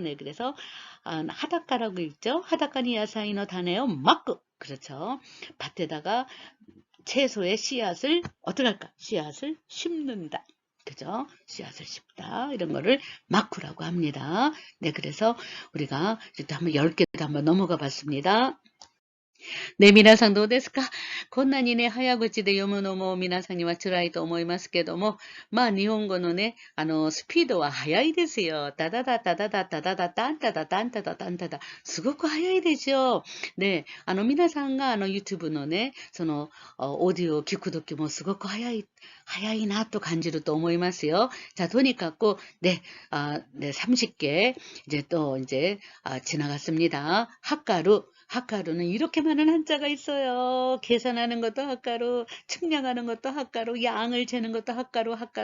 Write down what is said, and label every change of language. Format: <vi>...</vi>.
<ko>네, 그래서 하다카라고 있죠.</ko> <ja>하다카니 야사이노 다네오 막구.</ja> <ko>그렇죠. 밭에다가 채소의 씨앗을 어떻게 할까? 씨앗을 심는다. 그죠? 씨앗을 심다. 이런 거를 마쿠라고 합니다. 네, 그래서 우리가 이제 한번 10개도 한번 넘어가 봤습니다.</ko> <ja>ね、皆さんどうですか？こんなにね、早口で読むのも皆さんには辛いと思いますけども、まあ日本語のね、スピードは速いですよ。タダダタダダタダダタンタダタンタダタンタダ。すごく速いでしょ。で、皆さんがYouTube のね、オーディオを聞くときもすごく早いなと感じると思いますよ。</ja> <ko>자、</ko> <ja>とにかく、</ja> <ko>네、네、30개, 이제, 지나갔습니다. 학가루는 이렇게 많은 한자가 있어요. 계산하는 것도 학가루, 측량하는 것도 학가루, 양을 재는 것도 학가루.</ko>